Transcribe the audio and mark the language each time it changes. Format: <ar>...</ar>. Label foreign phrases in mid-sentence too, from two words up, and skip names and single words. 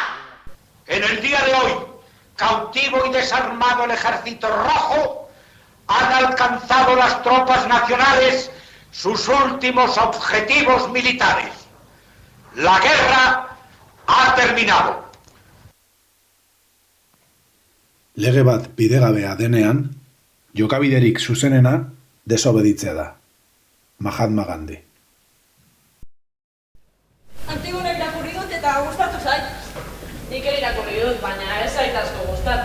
<es>En el día de hoy, cautivo y desarmado el ejército rojo, han alcanzado las tropas nacionales sus últimos objetivos militares. La guerra ha terminado.</es> <eu>Lege bat bidegabea denean, jokabiderik zuzenena desobeditzea da. Mahatma Gandhi. Antigona irakurri dut eta gustatu zait. Nik ere irakurri dut, baina ez zait asko gustatu.</eu>